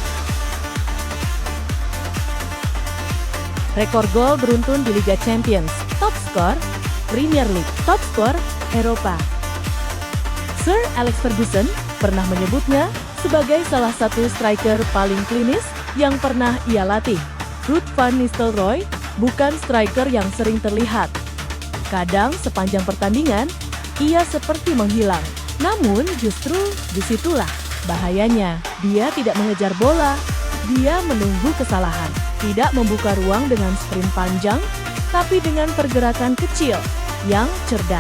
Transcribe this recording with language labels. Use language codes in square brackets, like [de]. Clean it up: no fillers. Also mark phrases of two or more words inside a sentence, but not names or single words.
[id] Rekor gol beruntun di Liga Champions, top skor Premier League, top skor Eropa. Sir Alex Ferguson pernah menyebutnya sebagai salah satu striker paling klinis yang pernah ia latih. Ruud van Nistelrooy bukan striker yang sering terlihat. Kadang sepanjang pertandingan, ia seperti menghilang. Namun justru disitulah bahayanya. Dia tidak mengejar bola, dia menunggu kesalahan. Tidak membuka ruang dengan sprint panjang, tapi dengan pergerakan kecil yang cerdas.